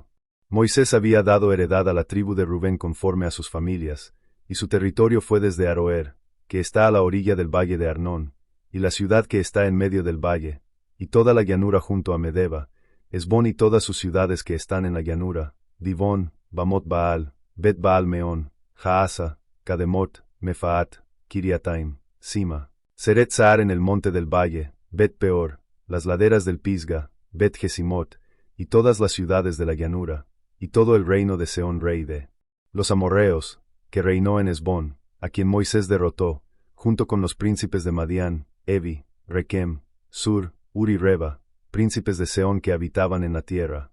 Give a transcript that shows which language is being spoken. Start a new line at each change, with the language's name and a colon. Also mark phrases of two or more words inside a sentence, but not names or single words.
Spanish: Moisés había dado heredad a la tribu de Rubén conforme a sus familias, y su territorio fue desde Aroer, que está a la orilla del valle de Arnón, y la ciudad que está en medio del valle, y toda la llanura junto a Medeba, Hesbón y todas sus ciudades que están en la llanura, Dibón, Bamot Baal, Bet Baal Meón, Jaasa, Kademot, Mefaat, Kiriataim, Sima, Seret Sahar en el monte del valle, Bet Peor, las laderas del Pisga, Bet Jesimot, y todas las ciudades de la llanura, y todo el reino de Sehón rey de los amorreos, que reinó en Hesbón, a quien Moisés derrotó, junto con los príncipes de Madián, Evi, Rekem, Sur, Ur y Reba, príncipes de Sehón que habitaban en la tierra.